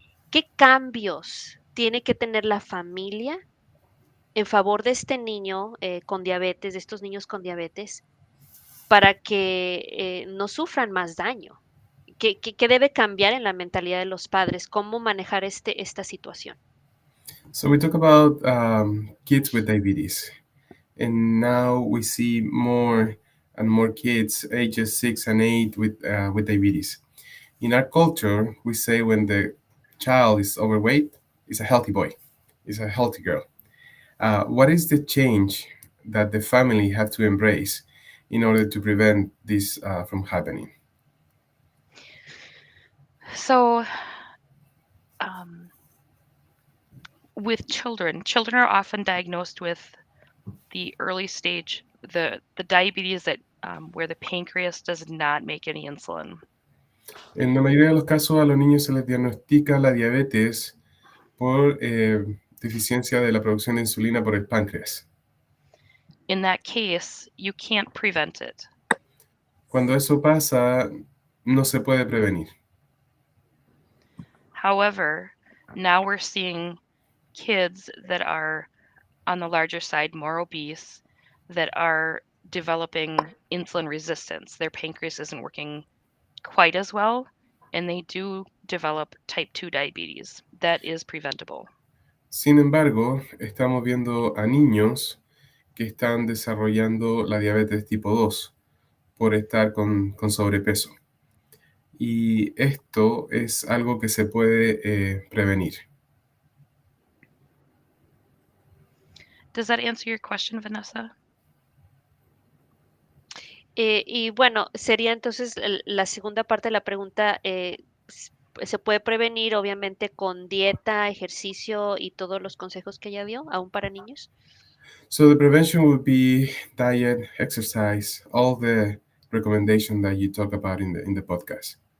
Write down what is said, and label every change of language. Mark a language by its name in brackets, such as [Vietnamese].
[Spanish] ¿Qué cambios tiene que tener la familia en favor de este niño con diabetes, de estos niños con diabetes, para que no sufran más daño? ¿Qué debe cambiar en la mentalidad de los padres? ¿Cómo manejar esta situación? [English] So we talk about kids with diabetes, and now we see more and more kids ages 6 and 8 with diabetes. In our culture, we say when the child is overweight, it's a healthy boy, it's a healthy girl. What is the change that the family have to embrace in order to prevent this from happening? So, with children are often diagnosed with the early stage, the diabetes that where the pancreas does not make any insulin. [Spanish] En la mayoría de los casos a los niños se les diagnostica la diabetes por deficiencia de la producción de insulina por el páncreas. [English] In that case, you can't prevent it. [Spanish] Cuando eso pasa, no se puede prevenir. [English] However, now we're seeing kids that are on the larger side, more obese, that are developing insulin resistance. Their pancreas isn't working quite as well, and they do develop type 2 diabetes. That is preventable. [Spanish] Sin embargo, estamos viendo a niños que están desarrollando la diabetes tipo 2 por estar con sobrepeso. Y esto es algo que se puede prevenir. [English] Does that answer your question, Vanessa? [Spanish] Y bueno, sería entonces la segunda parte de la pregunta, se puede prevenir obviamente con dieta, ejercicio y todos los consejos que ella dio, aún para niños. [English] So the prevention would be diet, exercise, all the recommendation that you talk about in the podcast.